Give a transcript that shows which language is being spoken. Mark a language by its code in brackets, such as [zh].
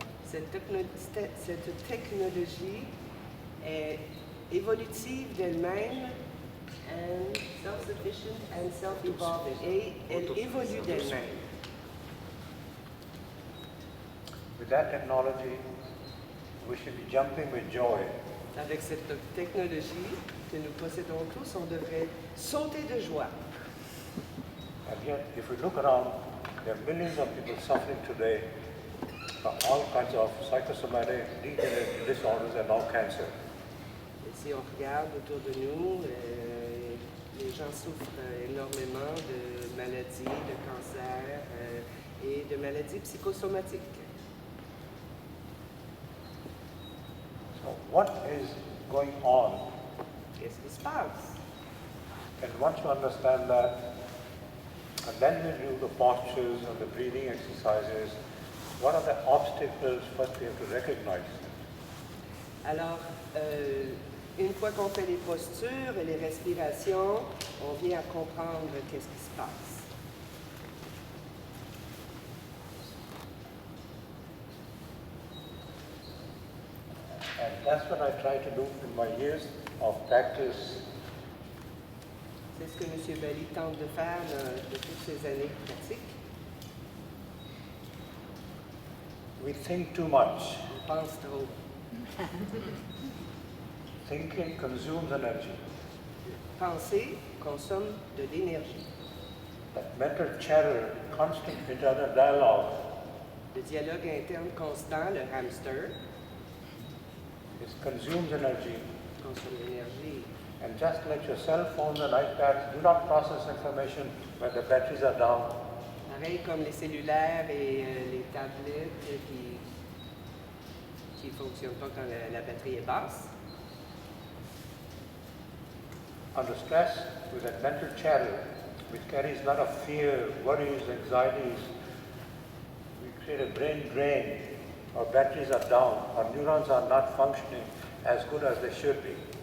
[fr] Cette technologie est évolutive d'elle-même, [en] and self-sufficient and self-evolving. [fr] Et elle évolue d'elle-même. [en] With that technology, we should be jumping with joy. [fr] Avec cette technologie que nous possédons tous, on devrait sauter de joie. [en] And yet, if we look around, there are millions of people suffering today from all kinds of psychosomatic degenerative disorders and all cancer. [fr] Et si on regarde autour de nous, les gens souffrent énormément de maladies, de cancers et de maladies psychosomatiques. [en] So what is going on? [fr] Qu'est-ce qui se passe? [en] And once you understand that, and then we do the postures and the breathing exercises, what are the obstacles first we have to recognize? [fr] Alors, une fois qu'on fait les postures et les respirations, on vient à comprendre qu'est-ce qui se passe. [en] And that's what I try to do in my years of practice. [fr] C'est ce que M. Bali tente de faire de toutes ces années de pratique. [en] We think too much. [fr] On pense trop. [en] Thinking consumes energy. [fr] Penser consomme de l'énergie. [en] That mental chatter, constant internal dialogue, [fr] Le dialogue interne constant, le hamster, [en] it consumes energy. [fr] consomme l'énergie. [en] And just like your cell phones and iPads do not process information when the batteries are down, [fr] Pareil comme les cellulaires et les tablettes qui ne fonctionnent pas quand la batterie est basse. [en] under stress, with that mental chatter, which carries a lot of fear, worries, anxieties, we create a brain drain. Our batteries are down, our neurons are not functioning as good as they should be.